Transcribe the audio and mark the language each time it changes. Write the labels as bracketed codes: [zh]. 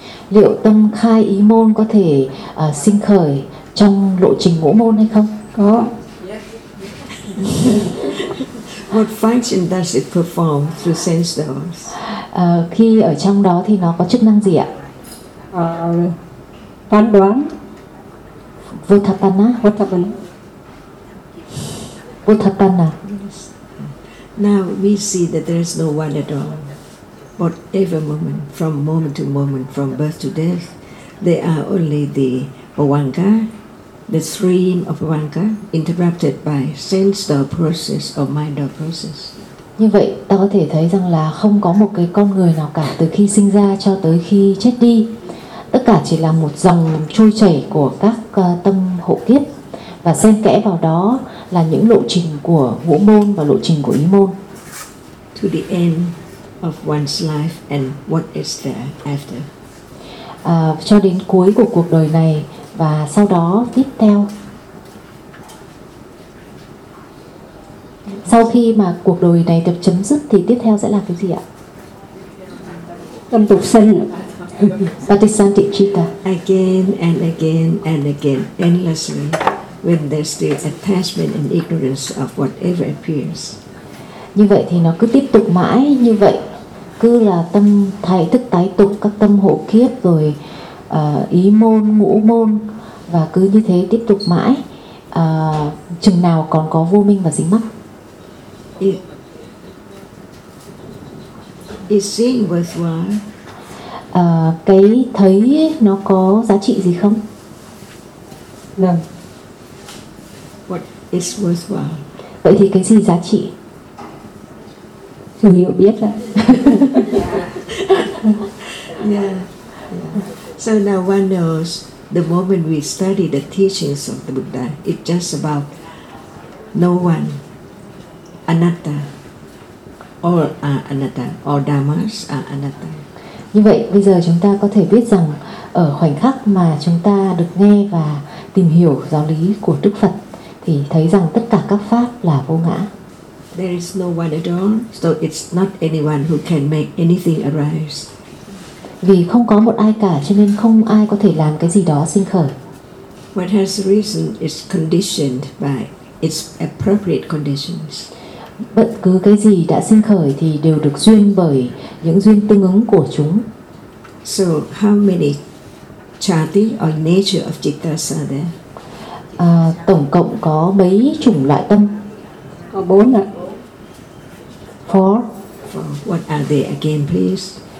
[vi] Liệu tâm khai ý môn có thể sinh khởi trong lộ trình ngũ môn hay không? Có. [en] What function does it perform through sense doors? [vi] Khi ở trong đó thì nó có chức năng gì ạ? Phán đoán. [pi] Vutthapanna. Vutthapanna. Vutthapanna. [en] Now we see that there is no one at all. Whatever moment, from moment to moment, from birth to death, there are only the avanga, the stream of avanga, interrupted by sense door process or mind door process. [vi] Như vậy, ta có thể thấy rằng là không có một cái con người nào cả từ khi sinh ra cho tới khi chết đi. Tất cả chỉ là một dòng trôi chảy của các tâm hộ kiếp, và xen kẽ vào đó là những lộ trình của ngũ môn và lộ trình của ý môn. [en] To the end of one's life and what is there after. [vi] Cho đến cuối của cuộc đời này và sau đó tiếp theo. Sau khi mà cuộc đời này được chấm dứt thì tiếp theo sẽ là cái gì ạ? Tâm tục sinh. [pi] Patisanti chitta. [en] Again and again and again, endlessly, when there's still attachment and ignorance of whatever appears. [vi] Như vậy thì nó cứ tiếp tục mãi như vậy. Cứ là tâm thái thức tái tục, các tâm hộ kiếp, rồi ý môn, ngũ môn, và cứ như thế tiếp tục mãi, chừng nào còn có vô minh và dính mắc. [en] Is seeing worthwhile? [vi] Cái thấy nó có giá trị gì không? [en] No. What is worthwhile? [vi] Vậy thì cái gì giá trị? Sự hiểu biết ạ. [en] Yeah. So now one knows the moment we study the teachings of the Buddha, it's just about no one, anatta, all are anatta, all dhammas are anatta. [vi] Như vậy bây giờ chúng ta có thể biết rằng ở khoảnh khắc mà chúng ta được nghe và tìm hiểu giáo lý của Đức Phật thì thấy rằng tất cả các pháp là vô ngã. [en] There is no one at all, so it's not anyone who can make anything arise. [vi] Vì không có một ai cả, cho nên không ai có thể làm cái gì đó sinh khởi. [en] What has arisen is conditioned by its appropriate conditions. [vi] Bất cứ cái gì đã sinh khởi thì đều được duyên bởi những duyên tương ứng của chúng. [en] So how many chati or nature of jittas are there? [vi] Tổng cộng có mấy chủng loại tâm? Có bốn ạ. [en] Four. What are they again, please?